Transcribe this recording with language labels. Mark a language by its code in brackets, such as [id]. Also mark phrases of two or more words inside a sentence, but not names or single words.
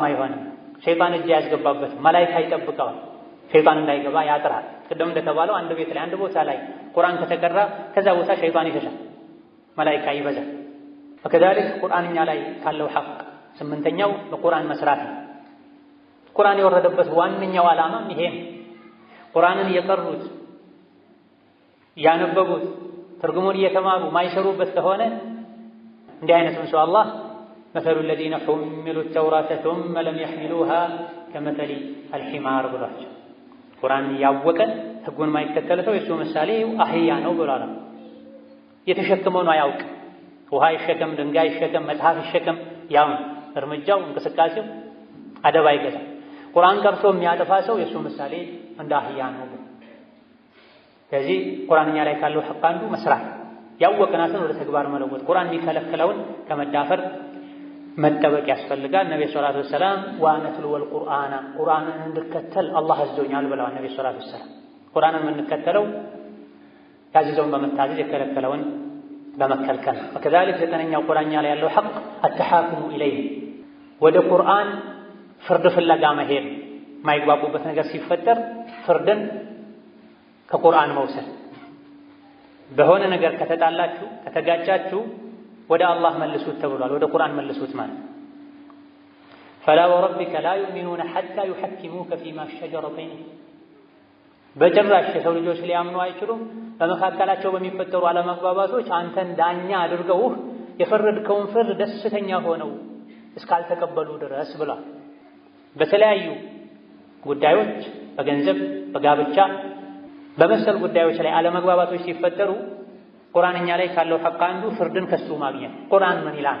[am] ይሆናል። ሸይጣን እጅ ያስገባበት መላኢካ ይጠብቀዋል። ሸይጣን እንዳይገባ ያጥራል። ቅድም እንደተባለው አንድ ቤት ላይ አንድ ቦታ ላይ ቁርአን ከተቀራ ከዛ ቦታ ሸይጣን ይሸሻል፣ መላኢካ ይበዛል። ወከዛሊክ ቁርአንኛ ላይ ካለው ሐቅ ስምንተኛው በቁርአን መስራት ነው። ቁርአን የወረደበት ዋነኛው ዓላማም ይሄ ነው። ቁርአንን የቀሩት ያነበቡት ትርጉሙን እየተማሩ ማይሰሩበት ከሆነ እንዲህ አይነቱን ሰው አላህ መሰሉ [ar] الذين حملوا التوراة ثم لم يحملوها كمثل الحمار [am] ብሏቸው። ቁርአንን ያወቀ ህጉን ማይከተል ሰው የሱ ምሳሌ አህያ ነው ብሏል። የተሸከመውን አያውቅ። ውሃ ይሸከም፣ ድንጋይ ይሸከም፣ መጽሐፍ ይሸከም፣ ያው እርምጃው እንቅስቃሴው አደብ አይገዛም። ቁርአን ቀርቶ የሚያጠፋ ሰው የሱ ምሳሌ እንደ አህያ ነው። ስለዚህ ቁርአንኛ ላይ ካለው ሐቅ አንዱ መስራት፣ ያወቅናትን ወደ ተግባር መለወጥ፣ ቁርአን የሚከለክለውን ከመዳፈር መጠበቅ ያስፈልጋል። ነብዩ [ar] صلى الله عليه وسلم وأن أتلو القرآن [am] ቁርአንን እንድከተል አላህ አዞኛል ብለዋል። ነብዩ [ar] صلى الله عليه وسلم [am] ቁርአንን የምንከተለው ያዘዘውን በመታዘዝ የከለከለውን በመከልከል። وكذلك ዘጠነኛው ቁርአንኛ ላይ ያለው ሐቅ [ar] التحاكم إليه [am] ወደ ቁርአን ፍርድ ፍለጋ መሄድ። የማይግባቡበት ነገር ሲፈጠር ፍርድን ከቁርአን መውሰድ። በሆነ ነገር ከተጣላችሁ ከተጋጫችሁ ወደ አላህ መልሱት ተብሏል። ወደ ቁርአን መልሱት ማለት [ar] فلا وربك لا يؤمنون حتى يحكموك فيما شجر بينهم [am] በጭራሽ የሰው ልጆች ሊያምኑ አይችሉም በመካከላቸው በሚፈጠሩ አለመግባባቶች አንተን ዳኛ አድርገውህ የፈረድከውን ፍርድ ደስተኛ ሆነው እስካልተቀበሉ ድረስ ብሏል። በተለያዩ ጉዳዮች በገንዘብ በጋብቻ በመሰል ጉዳዮች ላይ አለመግባባቶች ሲፈጠሩ ቁርአንኛ ላይ ካለው ሐቅ አንዱ ፍርድን ከሱ ማግኘት። ቁርአን ምን ይላል?